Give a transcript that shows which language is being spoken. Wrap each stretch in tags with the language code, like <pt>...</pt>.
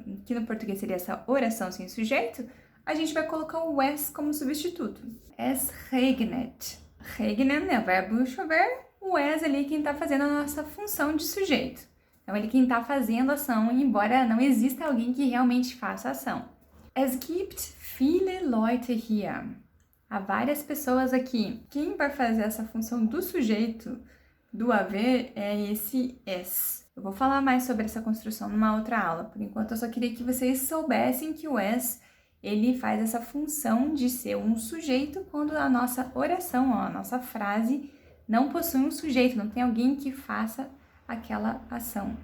<pt>Que no português seria essa oração sem sujeito, a gente vai colocar o es como substituto.</pt> <de>Es regnet.</de> <pt>Regnen é o verbo chover, o es ali é quem está fazendo a nossa função de sujeito. Então, ele é quem está fazendo a ação, embora não exista alguém que realmente faça a ação.</pt> <de>Es gibt viele Leute hier.</de> <pt>Há várias pessoas aqui. Quem vai fazer essa função do sujeito, do haver, é esse es. Eu vou falar mais sobre essa construção numa outra aula. Por enquanto, eu só queria que vocês soubessem que o es, ele faz essa função de ser um sujeito quando a nossa oração, a nossa frase, não possui um sujeito, não tem alguém que faça aquela ação.</pt>